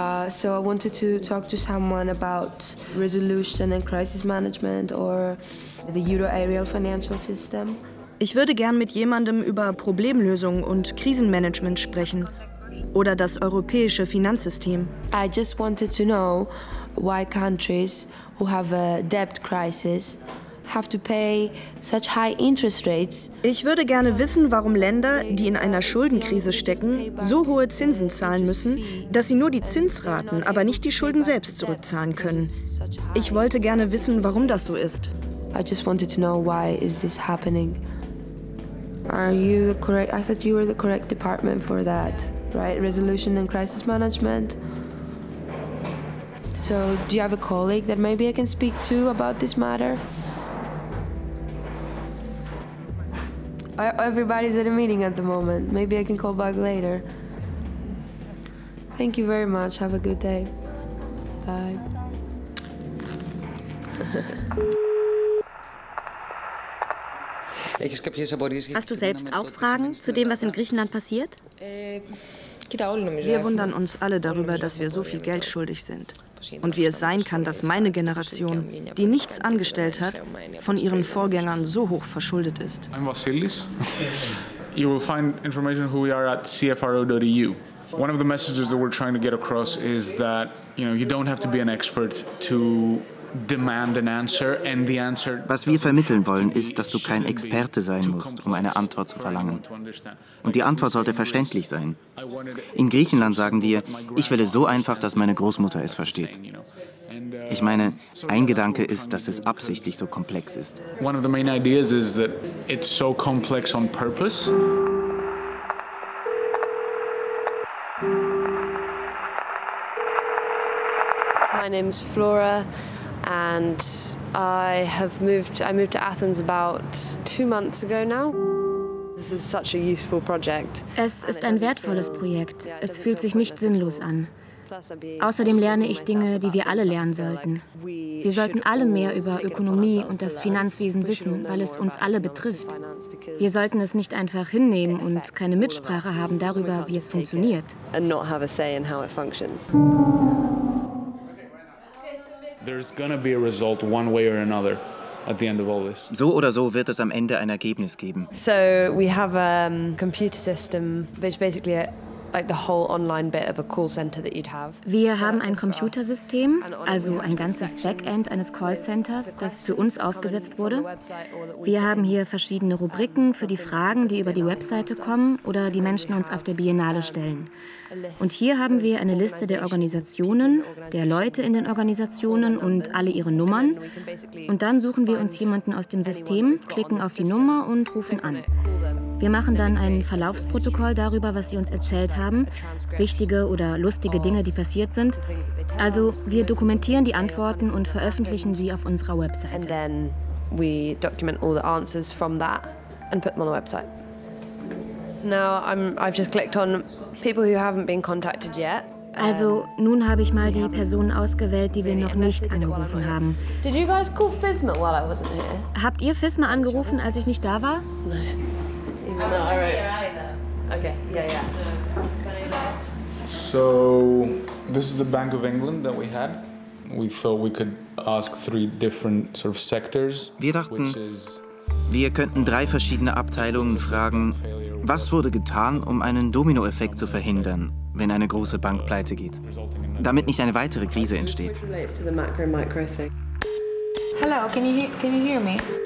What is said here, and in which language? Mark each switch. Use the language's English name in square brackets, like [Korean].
[English] So I wanted to talk to someone about resolution and crisis management or the euro area financial system. [German] Ich würde gern mit jemandem über Problemlösung und Krisenmanagement sprechen oder das europäische Finanzsystem. [English] I just wanted to know why countries who have a debt crisis have to pay such high interest rates. [German] Ich würde gerne wissen, warum Länder, die in einer Schuldenkrise stecken, so hohe Zinsen zahlen müssen, dass sie nur die Zinsraten, aber nicht die Schulden selbst zurückzahlen können. Ich wollte gerne wissen, warum das so ist. [English] I just wanted to know why is this happening. Are you the correct? I thought you were the correct department for that, right? Resolution and crisis management. So, do you have a colleague that maybe I can speak to about this matter? Everybody's at a meeting at the moment. Maybe I can call back later. Thank you very much. Have a good day. Bye. [German] Hast du selbst auch Fragen zu dem, was in Griechenland passiert? Wir wundern uns alle darüber, dass wir so viel Geld schuldig sind. Und wie es sein kann, dass meine Generation, die nichts angestellt hat, von ihren Vorgängern so hoch verschuldet ist. [English] I'm Vasilis. You will find information who we are at cfro.eu. One of the messages that we're trying to get across is that, you know, you don't have to be an expert to demand an answer, and the answer. [German] Was wir vermitteln wollen, ist, dass du kein Experte sein musst, um eine Antwort zu verlangen. Und die Antwort sollte verständlich sein. In Griechenland sagen wir, ich will es so einfach, dass meine Großmutter es versteht. Ich meine, ein Gedanke ist, dass es absichtlich so komplex ist. [English] One of the main ideas is that it's so complex on purpose. My name is Flora. And I moved to Athens about 2 months ago now. This is such a useful project. [German] Es ist ein wertvolles Projekt. Es fühlt sich nicht sinnlos an. Außerdem lerne ich Dinge, die wir alle lernen sollten. Wir sollten alle mehr über Ökonomie und das Finanzwesen wissen, weil es uns alle betrifft. Wir sollten es nicht einfach hinnehmen und keine Mitsprache haben darüber, wie es funktioniert. [English] And not have a say in how it functions. There's gonna be a result one way or another at the end of all this. [German] So oder so wird es am Ende ein Ergebnis geben. [English] So we have a computer system which basically like the whole online bit of a call center that you'd have. [German] Wir haben ein Computersystem, also ein ganzes Backend eines Callcenters, das für uns aufgesetzt wurde. Wir haben hier verschiedene Rubriken für die Fragen, die über die Webseite kommen oder die Menschen uns auf der Biennale stellen. Und hier haben wir eine Liste der Organisationen, der Leute in den Organisationen und alle ihre Nummern. Und dann suchen wir uns jemanden aus dem System, klicken auf die Nummer und rufen an. Wir machen dann ein Verlaufsprotokoll darüber, was sie uns erzählt haben, wichtige oder lustige Dinge, die passiert sind. Also wir dokumentieren die Antworten und veröffentlichen sie auf unserer Website. [English] And then we document all the answers from that and put them on the website. Now I've just clicked on people who haven't been contacted yet. [German] Also nun habe ich mal die Personen ausgewählt, die wir noch nicht angerufen haben. [English] Did you guys call FISMA while I wasn't here? [German] Habt ihr FISMA angerufen, als ich nicht da war? Nein. [English] So, this is the Bank of England that we had. We thought we could ask 3 different sort of sectors. [German] Wir dachten, wir könnten 3 verschiedene Abteilungen fragen, was wurde getan, um einen Dominoeffekt zu verhindern, wenn eine große Bank pleite geht, damit nicht eine weitere Krise entsteht. [English] Hello, can you hear me?